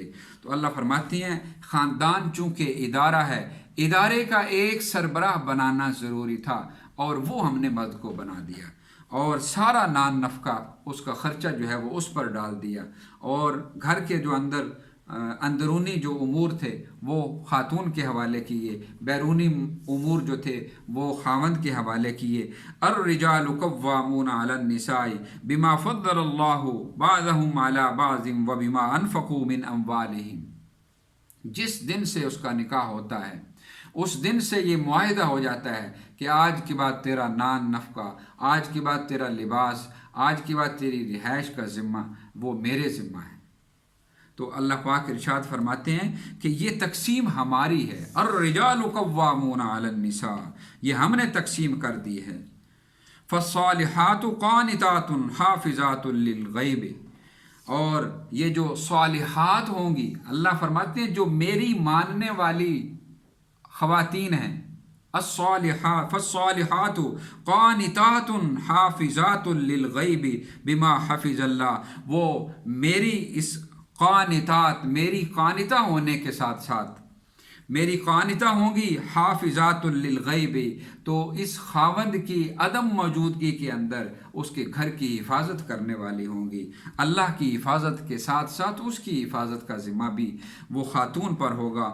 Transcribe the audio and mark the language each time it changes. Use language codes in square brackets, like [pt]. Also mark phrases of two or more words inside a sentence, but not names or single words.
[ur] تو اللہ فرماتی ہیں خاندان چونکہ ادارہ ہے، ادارے کا ایک سربراہ بنانا ضروری تھا، اور وہ ہم نے مرد کو بنا دیا، اور سارا نان نفقہ اس کا خرچہ جو ہے وہ اس پر ڈال دیا، اور گھر کے جو اندرونی جو امور تھے وہ خاتون کے حوالے کیے، بیرونی امور جو تھے وہ خاوند کے حوالے کیے. [ar] الرجال قوامون على النساء بما فضل الله بعضهم على بعض وبما أنفقوا من أموالهم. [ur] جس دن سے اس کا نکاح ہوتا ہے، اس دن سے یہ معاہدہ ہو جاتا ہے کہ آج کے بعد تیرا نان نفقہ، آج کے بعد تیرا لباس، آج کے بعد تیری رہائش کا ذمہ وہ میرے ذمہ ہے. تو اللہ پاک ارشاد فرماتے ہیں کہ یہ تقسیم ہماری ہے. [ar] الرجال قوامون على النساء, [ur] یہ ہم نے تقسیم کر دی ہے. [ar] فالصالحات قانتات حافظات للغيب, [ur] اور یہ جو صالحات ہوں گی، اللہ فرماتے ہیں جو میری ماننے والی خواتین ہیں, [ar] فالصالحات قانتات حافظات للغيب بما حفظ الله, [ur] وہ میری اس قانتات، میری قانتہ ہونے کے ساتھ ساتھ میری قانتہ ہوں گی, [ar] حافظات للغيب, [ur] تو اس خاوند کی عدم موجودگی کے اندر اس کے گھر کی حفاظت کرنے والی ہوں گی. اللہ کی حفاظت کے ساتھ ساتھ اس کی حفاظت کا ذمہ بھی وہ خاتون پر ہوگا.